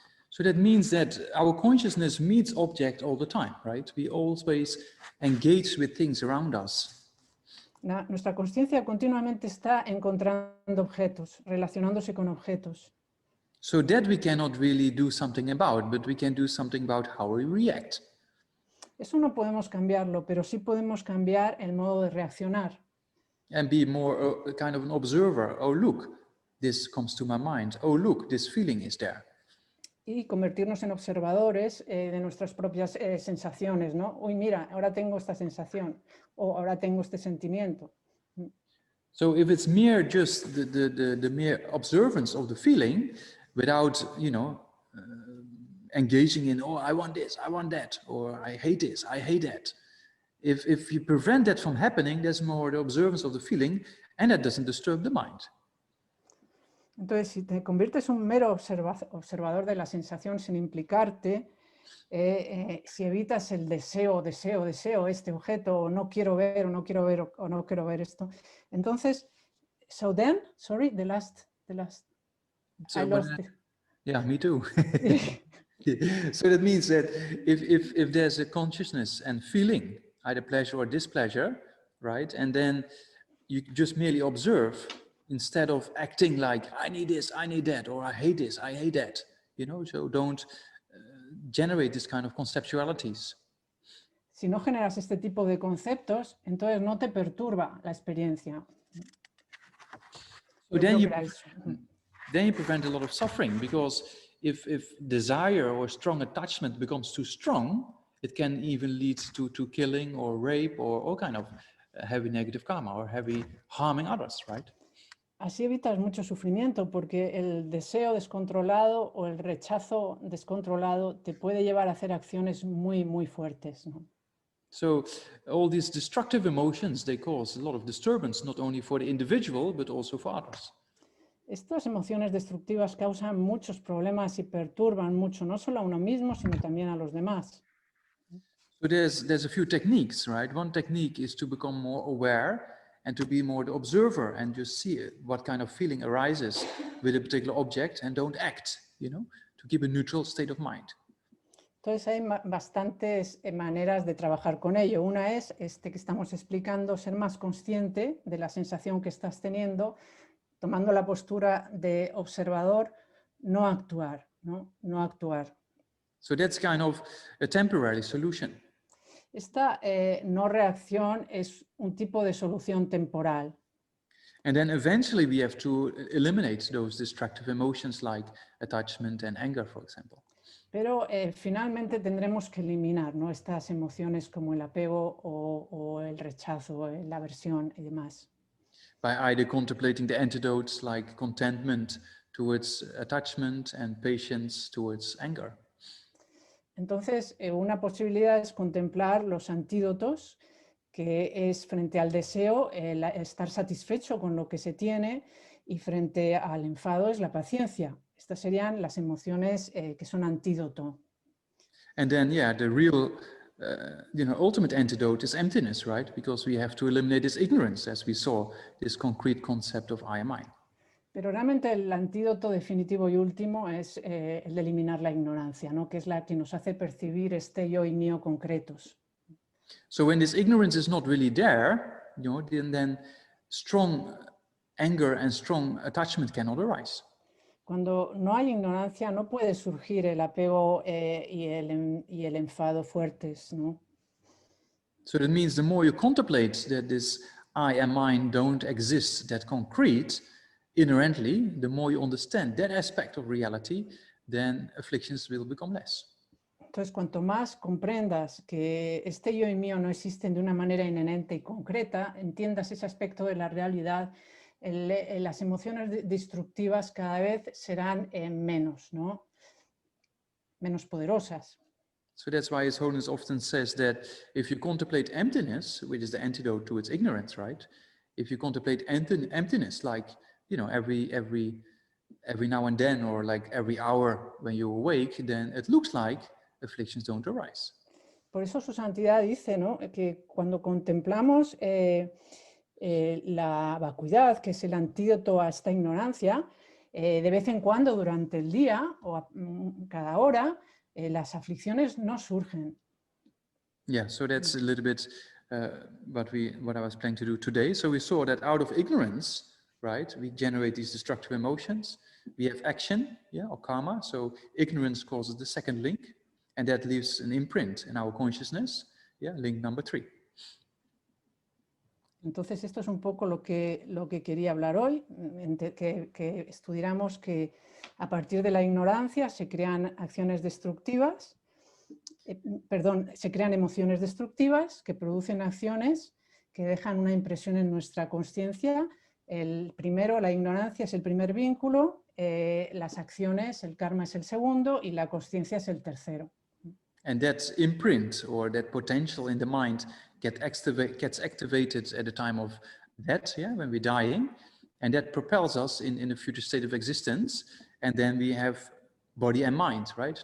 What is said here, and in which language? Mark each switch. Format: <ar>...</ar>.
<en>So that means that our consciousness meets object all the time, right? We always engage with things around us.</en> <es>Nuestra conciencia continuamente está encontrando objetos, relacionándose con objetos.</es> <en>So that we cannot really do something about, but we can do something about how we react.</en> <es>Eso no podemos cambiarlo, pero sí podemos cambiar el modo de reaccionar.</es> <en>And be more kind of an observer. Oh, look, this comes to my mind. Oh, look, this feeling is there.</en> <es>Y convertirnos en observadores de nuestras propias sensaciones, ¿no? Uy, mira, ahora tengo esta sensación, o ahora tengo este sentimiento.</es> <en>So if it's mere just the mere observance of the feeling, without, you know, engaging in, oh, I want this, I want that, or I hate this, I hate that. If you prevent that from happening, there's more the observance of the feeling, and that doesn't disturb the mind.</en> <es>Entonces, si te conviertes en un mero observador de la sensación sin implicarte, si evitas el deseo, este objeto, o no quiero ver, o no quiero ver, o no quiero ver esto, entonces,</es> <en>so then, sorry, the last, So, I lost it. Yeah, me too. So that means that if there's a consciousness and feeling, either pleasure or displeasure, right, and then you just merely observe, instead of acting like, I need this, I need that, or I hate this, I hate that, you know, so don't generate this kind of conceptualities.</en> <es>Si no generas este tipo de conceptos, entonces no te perturba la experiencia.</es> <en>So then you prevent a lot of suffering, because if desire or strong attachment becomes too strong, it can even lead to killing or rape or all kind of heavy negative karma or heavy harming others, right?</en> <es>Así evitas mucho sufrimiento, porque el deseo descontrolado o el rechazo descontrolado te puede llevar a hacer acciones muy, muy fuertes, ¿no?</es> <en>So all these destructive emotions, they cause a lot of disturbance, not only for the individual, but also for others.</en> <es>Estas emociones destructivas causan muchos problemas y perturban mucho, no solo a uno mismo, sino también a los demás.</es> <en>So there's a few techniques, right? One technique is to become more aware and to be more the observer and just see what kind of feeling arises with a particular object and don't act, you know, to keep a neutral state of mind.</en> <es>Entonces hay bastantes maneras de trabajar con ello. Una es que estamos explicando, ser más consciente de la sensación que estás teniendo, tomando la postura de observador, no actuar, ¿no? No actuar.</es> <en>So that's kind of a temporary solution.</en> <es>Esta no reacción es un tipo de solución temporal.</es> <en>And then eventually we have to eliminate those destructive emotions like attachment and anger, for example.</en> <es>Pero finalmente tendremos que eliminar, ¿no?, estas emociones como el apego o el rechazo, la aversión y demás.</es> <en>By either contemplating the antidotes like contentment towards attachment and patience towards anger.</en> <es>Entonces, una posibilidad es contemplar los antídotos, que es frente al deseo, estar satisfecho con lo que se tiene, y frente al enfado es la paciencia. Estas serían las emociones que son antídoto.</es> <en>And then, yeah, the real, ultimate antidote is emptiness, right? Because we have to eliminate this ignorance, as we saw, this concrete concept of I am I.</en> <es>Pero realmente el antídoto definitivo y último es el de eliminar la ignorancia, ¿no?, que es la que nos hace percibir este yo y mío concretos.</es> <en>So when this ignorance is not really there, then strong anger and strong attachment cannot arise.</en> <es>Cuando no hay ignorancia, no puede surgir el apego y el enfado fuertes, ¿no?</es> <en>So that means the more you contemplate that this I and mine don't exist, that concrete, inherently, the more you understand that aspect of reality, then afflictions will become less.</en> <es>Entonces, cuanto más comprendas que este yo y mío no existen de una manera inherente y concreta, entiendas ese aspecto de la realidad, las emociones destructivas cada vez serán menos, ¿no?, menos poderosas.</es> <en>So that's why His Holiness often says that if you contemplate emptiness, which is the antidote to its ignorance, right? If you contemplate emptiness, like, every now and then, or like every hour when you awake, then it looks like afflictions don't arise.</en> <es>Por eso su santidad dice, ¿no?, que cuando contemplamos la vacuidad, que es el antídoto a esta ignorancia, de vez en cuando durante el día o cada hora, las aflicciones no surgen.</es> <en>Yeah, so that's a little bit what I was planning to do today. So we saw that out of ignorance, right, we generate these destructive emotions. We have action, or karma. So ignorance causes the second link, and that leaves an imprint in our consciousness. Link number 3.</en> <es>Entonces esto es un poco lo que quería hablar hoy, que estudiáramos que a partir de la ignorancia se crean acciones destructivas, se crean emociones destructivas que producen acciones que dejan una impresión en nuestra consciencia. El primero, la ignorancia, es el primer vínculo, las acciones, el karma, es el segundo, y la consciencia es el tercero.</es> <en>And that imprint, or that potential in the mind, gets activated at the time of death, when we're dying, and that propels us in a future state of existence. And then we have body and mind, right?</en>